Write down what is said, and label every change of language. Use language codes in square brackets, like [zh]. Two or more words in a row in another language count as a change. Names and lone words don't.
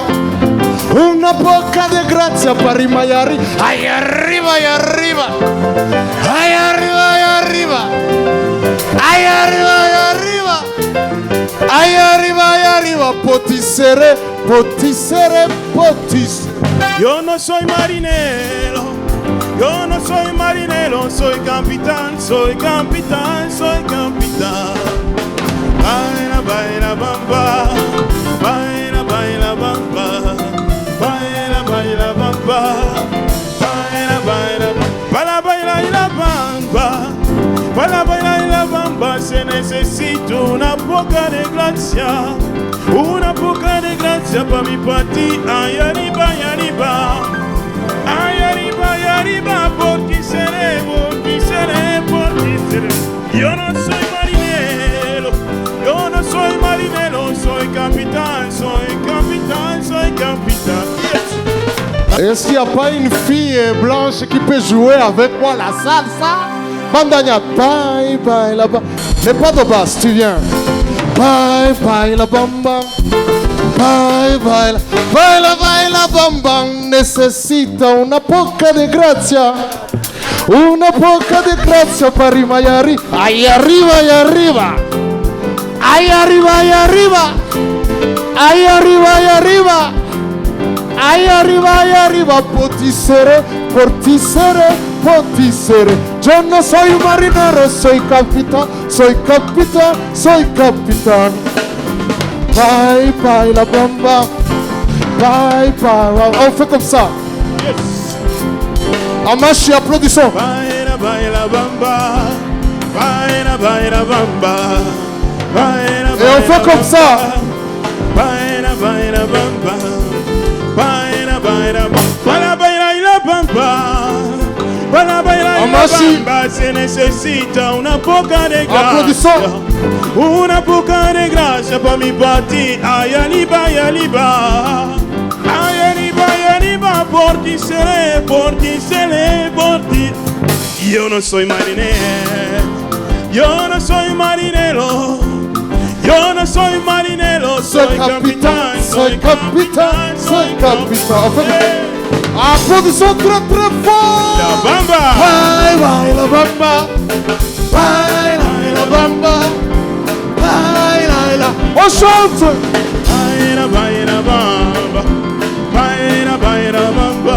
[es] Una poca de grazia para Mayari. Ay arriba, ay arriba. Ay arriba, ay arriba. Ay arriba, ay arriba. Ay arriba, ay arriba. Potisere, potisere, potisere. Yo no soy marinero. Yo no soy marinero. Soy capitán, soy capitán, soy capitán. Baila, baila, bamba. Baila, baila, bamba. Baila, baila, bamba. Baila, baila, baila, baila, la bamba. Baila, baila, la bamba. Se necesita una poca de gracia. Una poca de gracia para mi parti. Ay, arriba, ay, arriba. Ay, arriba, ay, arriba. Por ti seré, por ti seré, por ti seré. Yo no soy marinero. Yo no soy marinero, soy capitán, soy capitán, soy capitán. Yes. [fr] Est-ce qu'il n'y a pas une fille blanche qui peut jouer avec moi la salsa? Bandania, [es] bye bye la bamba. [fr] Mais pas de basse, tu viens. [es] Bye bye la bamba. Bye bye la bye la bamba. Necessita una poca de grazia. Una poca de grazia para Mayari. Ay arriba, ay arriba. Ay arriba, ay arriba. Ay arriba, ay arriba. Ay arriba, ay arriba. Potisere, potisere, potisere. Yo no soy marinero, soy capitán, soy capitán, soy capitán. Bye bye la bamba. Bye bye. [fr] On fait comme ça. En marche, applaudissons. [es] Bye la bamba. Bye la bamba. [fr] Et on fait comme ça. [es] Baila, baila, bamba. Baila, baila, bamba. Baila, bamba. Baila, baila, bamba. Se necesita una poca de gracia. [fr] Applaudissons. [es] Una poca de gracia para mi parti. Ay, arriba, ay, arriba. Ay, arriba, ay, arriba. Por ti seré, por ti seré, por ti. Yo no soy marinero. Yo no soy marinero. Yo no soy marinero, soy capitán, soy capitán, soy capitán. [fr] Applaudissons très très fort. [es] La bamba. Bye bye la bamba. Bye bye la bamba. Bye la. [fr] On chante. [es] Bye la bamba. Bye la bamba.